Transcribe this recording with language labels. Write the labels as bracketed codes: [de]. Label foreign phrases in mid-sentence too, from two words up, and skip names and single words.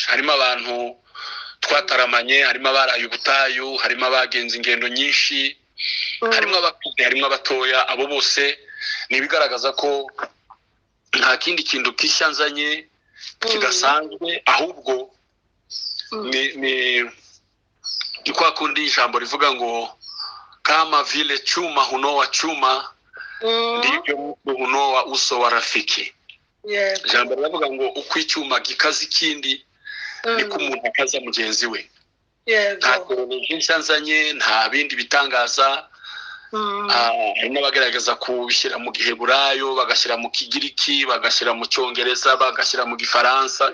[rw] Harimo abantu twataramanye, harimo abaraye ubutayu, harimo abagenze ingendo nyinshi, harimo abakuze, harimo abatoya. Abo bose nibigaragaza ko nta kindi kintu kishya nzanye kidasanzwe, ahubwo ni kwa kundi ijambo rivuga ngo [sw] kama vile chuma hunoa chuma ndivyo mtu hunoa uso wa rafiki. [rw] Ijambo rivuga ngo uko icyuma gikaza ikindi niko umuntu akaza mugenzi we. Nta teoloji nshyanzanye, nta bindi bitangaza. Hari n'abagaragaza kubishyira mu Giheburayo, bagashyira mu Kigiriki, bagashyira mu Cyongereza, bagashyira mu Gifaransa.